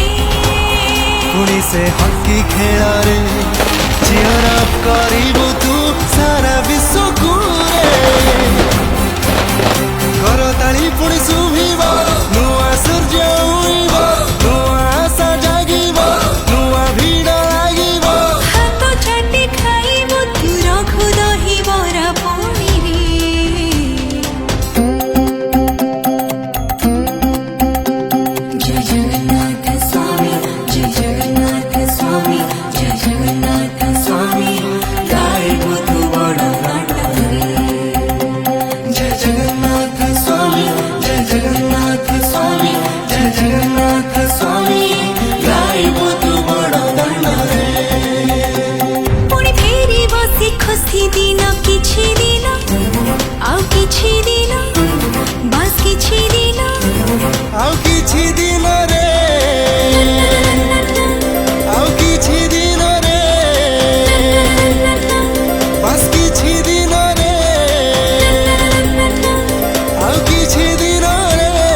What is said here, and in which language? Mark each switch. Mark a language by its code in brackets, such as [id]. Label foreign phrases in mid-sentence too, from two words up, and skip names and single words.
[or] ପୁଣି ସେ ହକି ଖେଳ ରେ [en] cheer up [or] କରିବୁ ତୁ ସାରା ବିଶ୍ୱ କୋ ରେ କରତାଳି ପୁଣି ସୁଭିବ ନୂଆ ସୂର୍ଯ୍ୟ ଉଇବ ନୂଆ ଆଶା ଜାଗିବ ନୂଆ ଭିଡ଼ ଲାଗିବ ହାତ ଚାଟି ଖାଇବୁ ତୁ ରଖୁ ଦହି ବରା ପୁଣି ରେ ଜୟ ଜଗନ୍ନାଥ ସ୍ୱାମୀ ଜୟ ଜଗନ୍ନାଥ ସ୍ୱାମୀ ଜୟ ଜଗନ୍ନାଥ ସ୍ୱାମୀ ଗାଇବୁ ତୁ ବଡ଼ା ଗାଟା ରେ ଜୟ ଜଗନ୍ନାଥ ସ୍ୱାମୀ ଜୟ ଜଗନ୍ନାଥ ସ୍ୱାମୀ ଜୟ ଜଗନ୍ନାଥ ସ୍ୱାମୀ ଗାଇବୁ ତୁ ବଡ଼ ଦଣ୍ଡ ରେ ପୁଣି ଫେରି ବସି ଖୁସି ଦିନ କିଛି ଦିନ ଆଉ କିଛି ଦିନ ବସ କିଛି ଦିନ ଆଉ କିଛି ଦିନ ରେ ଆଉ କିଛି ଦିନ ରେ ବସ କିଛି ଦିନ ରେ ଆଉ କିଛି ଦିନ ରେ